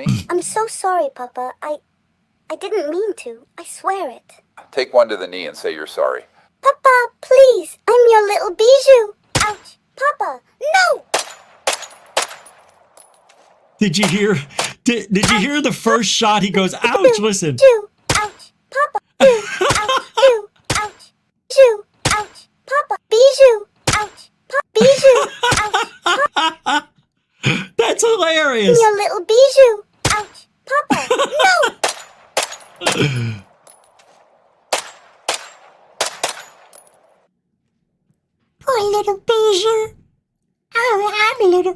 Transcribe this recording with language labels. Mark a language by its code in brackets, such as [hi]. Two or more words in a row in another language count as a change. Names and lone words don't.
[en] I'm so sorry, Papa. I didn't mean to. I swear it. Take one to the knee and say you're sorry. Papa, please. I'm your little Bijou. Ouch. Papa, no! Did you hear? Did you hear the first shot? He goes, "Ouch!" Listen. Bijou. Ouch. Papa. Bijou. Ouch. Bijou. Ouch. Bijou. Ouch. Papa. Bijou. Ouch. Papa. Bijou. Ouch. That's hilarious. Your little Bijou. Ouch. Papa. No! Poor little Bijou. Oh, I'm little.